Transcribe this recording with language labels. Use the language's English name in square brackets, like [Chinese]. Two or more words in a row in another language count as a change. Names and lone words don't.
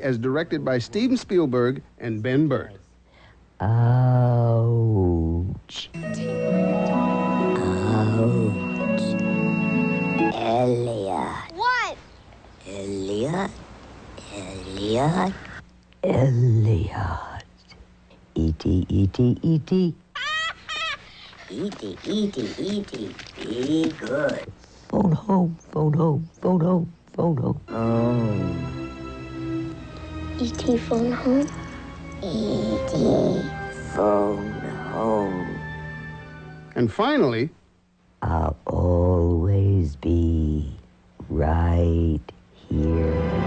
[English] as directed by Steven Spielberg and Ben Burtt. Ouch. Ouch. Elliot. What? Elliot. Elliot. Elliot. E.T., E.T., E.T. E.T., E.T., E.T. Be good. Phone home, phone home, phone home, phone home. Oh. E.T. phone home? E.T. phone home. And finally, I'll always be right here.